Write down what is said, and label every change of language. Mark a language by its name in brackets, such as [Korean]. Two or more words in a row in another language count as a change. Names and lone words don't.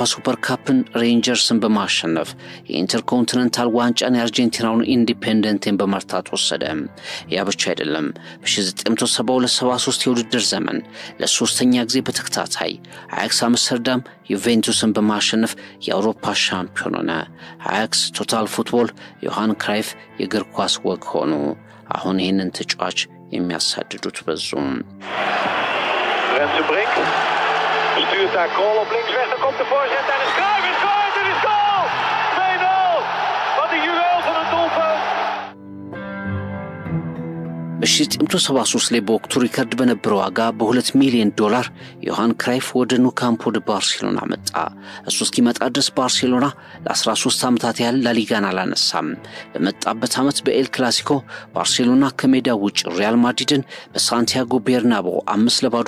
[Amharic] ሱፐር ካፕን ሬንጀርስን በማሸነፍ የኢንተርኮንቲኔንታል ዋንጫን የአርጀንቲናውን ኢንዲፔንደንቴን በመርታት ወሰደ። ያ ብቻ አይደለም። በ1972-73 የውድድር ዘመን ለሶስተኛ ጊዜ በተከታታይ አያክስ አምስተርዳም ዩቬንቱስን በማሸነፍ የአውሮፓ ሻምፒዮን ሆነ። አያክስ [English] total football [Amharic] ዮሃን ክራይፍ የእግር ኳስ ወግ ሆኑ። አሁን ይህንን ተጫዋች የሚያሳድዱት በዙ። [Dutch] Renze Brink stuurt daar Krol op links weg. Dan komt de voorzet en is Cruijff is scoort. Het is goal! 2-0. Wat een juweel van een doelpunt. [Amharic] በ1973 ላይ በወቅቱ ሪከርድ በነበረው ዋጋ $2 ሚሊዮን ዮሃን ክራይፍ ወደ ኑ ካምፖ ደ ባርሴሎና መጣ። እሱ እስኪመጣ ድረስ ባርሴሎና ለ13 ዓመታት ያህል ላሊጋን አላነሳም። በመጣበት ዓመት በኤል ክላሲኮ ባርሴሎና ከሜዳ ውጭ ሪያል ማድሪድን በሳንቲያጎ ቤርናቦ 5-0